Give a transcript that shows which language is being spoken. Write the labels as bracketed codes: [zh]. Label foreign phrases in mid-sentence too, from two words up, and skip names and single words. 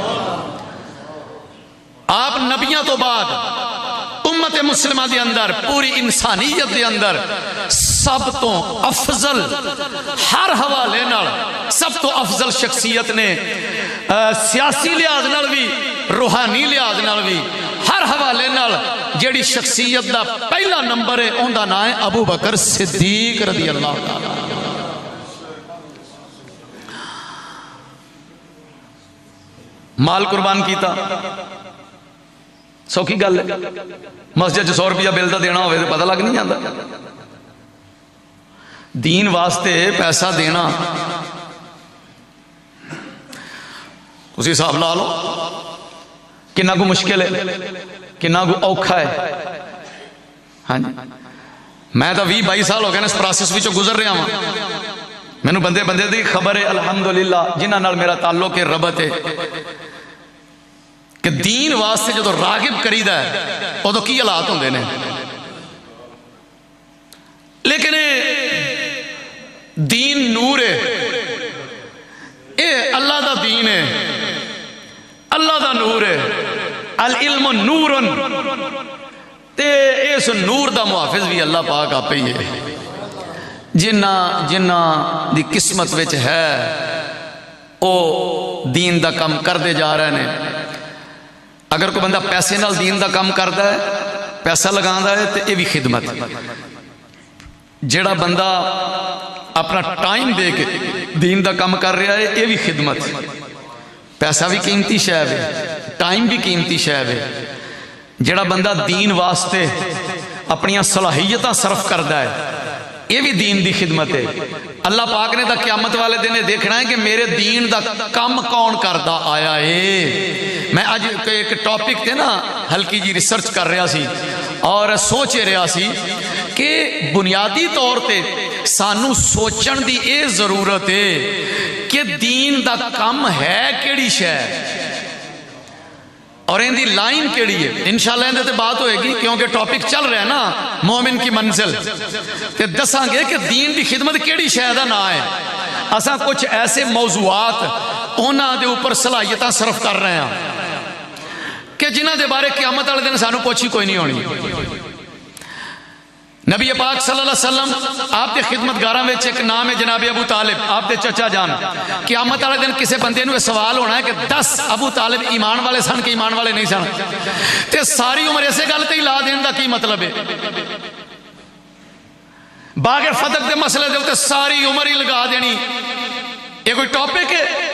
[pa] آپ نبیوں تو بعد امت مسلمہ دے اندر, پوری انسانیت دے اندر سب تو افضل ہر حوالے نال سب تو افضل شخصیت نے, سیاسی لحاظ نال بھی, روحانی لحاظ نال بھی, ہر حوالے نال جیڑی شخصیت دا پہلا نمبر ہے ان دا نام ہے ابو بکر صدیق [ar] رضی اللہ تعالیٰ. [pa] مال قربان کیتا, سوکھی گل ہے, مسجد 100 روپیہ بل دا دینا ہوئے تو پتہ لگ نہیں جاتا. دین واسطے پیسہ دینا اسی حساب لا لو کنا کو مشکل ہے, کنا کو اوکھا ہے. ہاں جی, میں تو 20-22 سال ہو گئے اس پروسیس وچوں گزر رہا ہوں. مینوں بندے بندے دی خبر ہے الحمدللہ جنہاں نال میرا تعلق ہے, ربط ہے, کہ دین واسطے جو راغب کریدا ہے وہ تو کی حالات ہوندے نے. لیکن دین نور ہے, اے اللہ دا دین ہے, اللہ دا نور ہے. [ar] العلم نور, [pa] تے اس نور دا محافظ بھی اللہ پاک آپ ہی ہے. جنہ دی قسمت وچ ہے او دین دا کم کردے جا رہے ہیں. اگر کوئی بندہ پیسے نال دین دا کم کردا ہے, پیسہ لگاندا ہے, تے یہ بھی خدمت. جیڑا بندہ اپنا ٹائم دے کے دین دا کم کر رہا ہے, یہ بھی خدمت. پیسہ بھی قیمتی شے ہے, ٹائم بھی قیمتی شے ہے. جیڑا بندہ دین واسطے اپنی صلاحیتاں صرف کردا ہے, یہ بھی دین دی خدمت ہے. اللہ پاک نے تا قیامت والے دن دیکھنا ہے کہ میرے دین دا کم کون کردا آیا ہے. میں آج ایک ٹاپک تے نا ہلکی جی ریسرچ کر رہا سی اور سوچ رہا سی کہ بنیادی طور تے سانو سوچن دی اے ضرورت ہے کہ دین دا کم ہے کیڑی شے اور ان دی لائن کیڑی ہے. انشاءاللہ اندے تے بات ہوئے گی کیونکہ ٹاپک چل رہا ہے نا مومن کی منزل, تے دساں گے کہ دین دی خدمت کیڑی شے دا نا ہے. اساں کچھ ایسے موضوعات انہاں دے اوپر صلاحیتاں صرف کر رہے ہیں کہ جنہاں دے بارے قیامت والے دن سانو پوچھی کوئی نہیں ہونی. نبی پاک [ar] صلی اللہ علیہ وسلم [pa] آپ دے خدمتگاراں وچ ایک نام ہے جناب ابو طالب, آپ دے چچا جان. قیامت والے دن کسے بندے نوں سوال ہونا ہے کہ 10 ابو طالب ایمان والے سن کہ ایمان والے نہیں سن, تے ساری عمر اسے گل تے ہی لا دین دا کی مطلب ہے. باغ فتح دے مسئلے دے اوتے ساری عمر ہی لگا دینی, یہ کوئی ٹاپک ہے؟